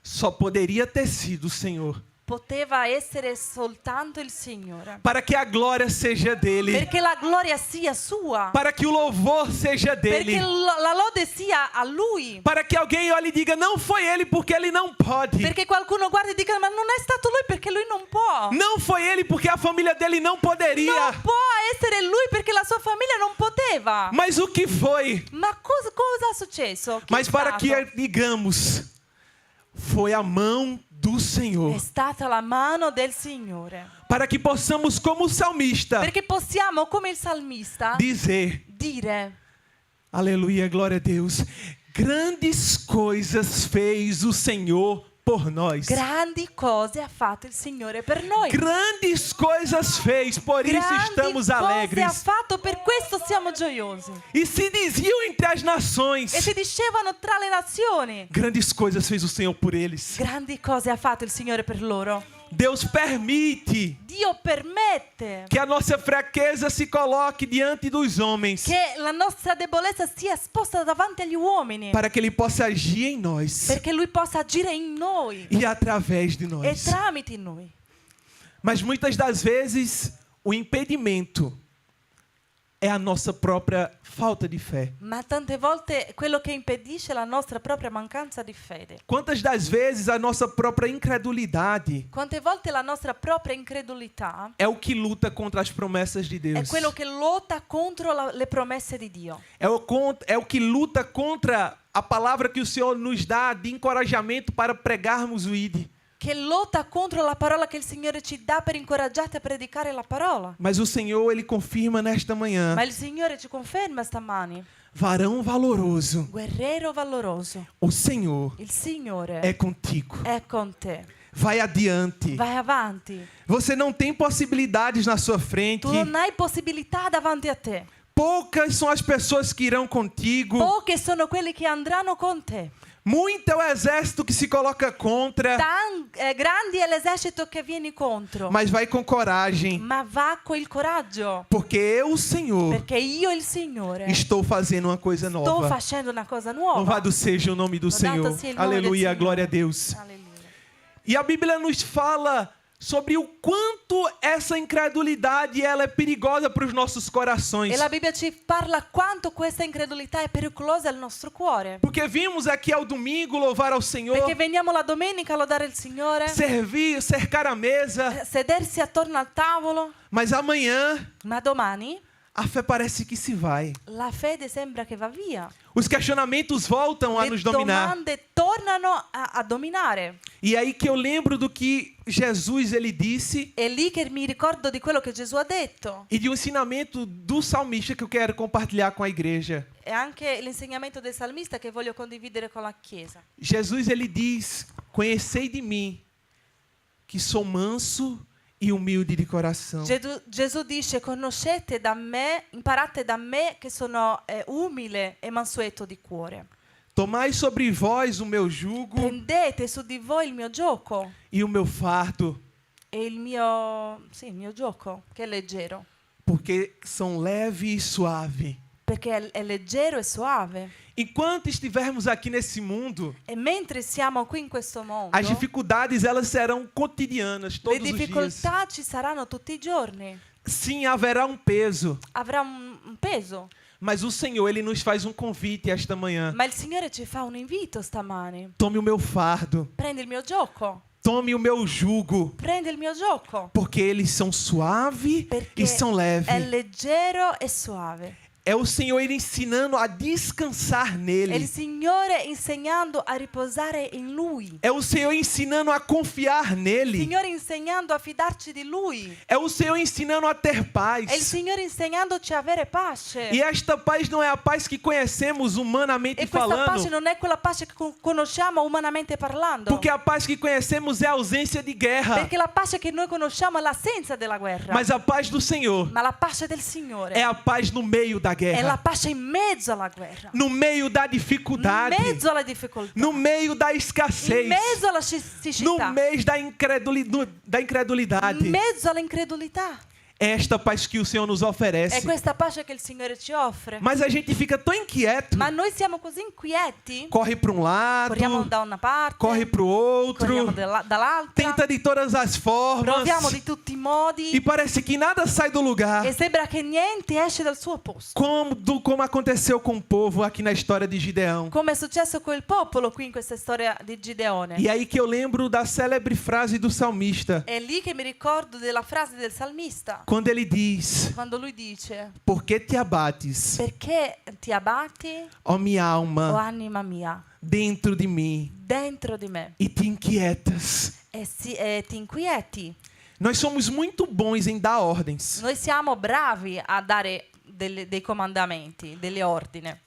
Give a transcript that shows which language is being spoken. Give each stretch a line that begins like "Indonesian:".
Portuguese: só poderia ter sido o Senhor.
Italian: poteva essere soltanto il Signore.
Portuguese: Para que a glória seja dele.
Italian: Perché la gloria sia sua.
Portuguese: Para que o louvor seja dele.
Italian: Perché la lode sia a Lui.
Portuguese: Para que alguém olhe e diga: não foi ele porque ele não pode.
Italian: Perché qualcuno guardi e dica: ma non è stato Lui perché Lui non può.
Portuguese: Não foi ele porque a família dele não poderia.
Italian: Non può essere Lui perché la sua famiglia non poteva.
Portuguese: Mas o que foi?
Italian: Ma cosa è successo? Che
Portuguese: Mas
Italian: è
Portuguese: para
Italian: stato?
Portuguese: que digamos: foi a mão do Senhor.
Italian: È stata la mano del Signore.
Portuguese: Para que possamos, como o salmista,
Italian: Perché possiamo, come il salmista,
Portuguese: dizer:
Italian: dire:
Portuguese: aleluia, glória a Deus, grandes coisas fez o Senhor por nós.
Italian: grandi cose ha fatto il Signore per noi.
Portuguese: Grandes coisas fez, por isso
Italian: Grandi
Portuguese: estamos
Italian: cose ha
Portuguese: alegres.
Italian: fatto, per questo siamo gioiosi.
Portuguese: E se diziam entre as nações:
Italian: E si dicevano tra le nazioni:
Portuguese: grandes coisas fez o Senhor por eles.
Italian: grandi cose ha fatto il Signore per loro.
Portuguese: Deus permite
Italian: Dio permette
Portuguese: que a nossa fraqueza se coloque diante dos homens,
Italian: che la nostra debolezza sia esposta davanti agli uomini,
Portuguese: para que Ele possa agir em nós
Italian: perché Lui possa agire in noi
Portuguese: e através de
Italian: e
Portuguese: nós.
Italian: tramite noi.
Portuguese: Mas muitas das vezes o impedimento é a nossa própria falta de fé.
Italian: Ma tante volte quello che impedisce la nostra propria mancanza di fede.
Portuguese: Quantas das vezes a nossa própria incredulidade
Italian: Quante volte la nostra propria incredulità
Portuguese: é o que luta contra as promessas de
Italian: è
Portuguese: Deus.
Italian: quello che lotta contro le promesse di Dio.
Portuguese: É o que luta contra a palavra que o Senhor nos dá de encorajamento para pregarmos o ID.
Italian: Che lotta contro la parola che il Signore ci dà per incoraggiarti a predicare la parola.
Portuguese: Mas o Senhor, Ele confirma nesta manhã:
Italian: Ma il Signore ci conferma stamani:
Portuguese: varão valoroso,
Italian: guerriero valoroso,
Portuguese: o Senhor
Italian: il Signore
Portuguese: é contigo.
Italian: è con te.
Portuguese: Vai adiante.
Italian: Vai avanti.
Portuguese: Você não tem possibilidades na sua frente.
Italian: Tu non hai possibilità davanti a te.
Portuguese: Poucas são as pessoas que irão contigo.
Italian: Poche sono quelli che andranno con te.
Portuguese: Muito é o exército que se coloca contra.
Italian: Grandi è l'esercito che vieni contro.
Portuguese: Mas vai com coragem.
Italian: Ma va con il coraggio.
Portuguese: Porque eu, o Senhor,
Italian: Perché io, il Signore,
Portuguese: estou fazendo uma coisa
Italian: sto
Portuguese: nova.
Italian: facendo una cosa nuova.
Portuguese: Louvado seja o nome do
Italian: Lodato
Portuguese: Senhor.
Italian: sia il nome del
Portuguese: Aleluia,
Italian: Signore.
Portuguese: glória a Deus.
Italian: Alleluia.
Portuguese: E a Bíblia nos fala sobre o quanto essa incredulidade ela é perigosa para os nossos corações.
Italian: E la Bibbia ci parla quanto questa incredulità è pericolosa al nostro cuore.
Portuguese: Porque vimos aqui ao domingo louvar ao Senhor,
Italian: Perché veniamo la domenica a lodare il Signore,
Portuguese: servir, cercar a mesa,
Italian: sedersi attorno al tavolo,
Portuguese: mas amanhã
Italian: ma domani
Portuguese: a fé parece que se vai.
Italian: la fede sembra che va via.
Portuguese: Os questionamentos voltam a
Italian: Le
Portuguese: nos dominar.
Italian: domande tornano a dominare.
Portuguese: E aí que eu lembro do que Jesus ele disse
Italian: È lì che mi ricordo di quello che Gesù ha detto.
Portuguese: e de um ensinamento do salmista que eu quero compartilhar com a igreja.
Italian: E anche l'insegnamento del salmista che voglio condividere con la Chiesa.
Portuguese: Jesus ele diz: "Conhecei de mim que sou manso e humilde di coração."
Italian: Gesù dice: conoscete da me, imparate da me che sono umile e mansueto di cuore.
Portuguese: Tomai sobre vós o meu jugo
Italian: Prendete su di voi il mio gioco
Portuguese: e o meu fardo,
Italian: e il mio gioco, che è leggero,
Portuguese: porque são leve e suave.
Italian: perché è leggero e suave.
Portuguese: Enquanto estivermos aqui nesse mundo,
Italian: E mentre siamo qui in questo mondo,
Portuguese: as dificuldades elas serão cotidianas
Italian: le
Portuguese: todos os dias.
Italian: difficoltà ci saranno tutti i giorni.
Portuguese: Sim, haverá um peso,
Italian: Avrà un peso.
Portuguese: mas o Senhor ele nos faz um convite esta manhã.
Italian: Ma il Signore ci fa un invito stamani.
Portuguese: Tome o meu fardo,
Italian: Prendi il mio gioco.
Portuguese: tome o meu jugo,
Italian: Prendi il mio gioco.
Portuguese: porque eles são suave
Italian: Perché
Portuguese: e são
Italian: è
Portuguese: leve.
Italian: leggero e suave.
Portuguese: É o Senhor Ele ensinando a descansar
Italian: È
Portuguese: nele.
Italian: il Signore insegnando a riposare in Lui.
Portuguese: É o Senhor ensinando a confiar
Italian: Il
Portuguese: nele.
Italian: Signore insegnando a fidarci di Lui.
Portuguese: É o Senhor ensinando a ter
Italian: È il
Portuguese: paz.
Italian: Signore insegnandoci a avere pace.
Portuguese: E esta paz não é a paz que conhecemos humanamente
Italian: E questa pace
Portuguese: falando.
Italian: non è quella pace che conosciamo umanamente parlando.
Portuguese: Porque a paz que conhecemos é a ausência de guerra.
Italian: Perché la pace che noi conosciamo è l'assenza della guerra.
Portuguese: Mas a paz do Senhor
Italian: Ma la pace del Signore
Portuguese: é a paz no meio da
Italian: è la
Portuguese: guerra.
Italian: pace in mezzo alla guerra.
Portuguese: No meio da
Italian: In
Portuguese: dificuldade.
Italian: mezzo alla difficoltà.
Portuguese: No meio da
Italian: In
Portuguese: escassez.
Italian: mezzo alla
Portuguese: No
Italian: siccità.
Portuguese: mês da incredulidade.
Italian: In mezzo all'incredulità.
Portuguese: É esta paz que o Senhor nos
Italian: È
Portuguese: oferece.
Italian: questa pace che il Signore ci offre.
Portuguese: Mas a gente fica tão inquieto.
Italian: Ma noi siamo così inquieti.
Portuguese: Corre para um lado,
Italian: Corriamo da una parte.
Portuguese: corre para o
Italian: Corriamo
Portuguese: outro,
Italian: dall'altra.
Portuguese: tenta de todas as formas.
Italian: Proviamo di tutti i modi.
Portuguese: E parece que nada sai do lugar.
Italian: E sembra che niente esce dal suo posto.
Portuguese: Como aconteceu com o povo aqui na história de Gideão.
Italian: Come è successo con il popolo qui in questa storia di Gideone.
Portuguese: E aí que eu lembro da célebre frase do salmista.
Italian: È lì che mi ricordo della frase del salmista.
Portuguese: Quando ele diz:
Italian: Quando lui dice:
Portuguese: Por que te abates,
Italian: perché ti abbatti,
Portuguese: ó minha
Italian: o
Portuguese: alma,
Italian: anima mia,
Portuguese: dentro de mim
Italian: dentro di me,
Portuguese: e te inquietas?
Italian: e ti inquieti?
Portuguese: Nós somos muito bons em dar ordens.
Italian: Noi siamo bravi a dare dei comandamenti, delle ordine.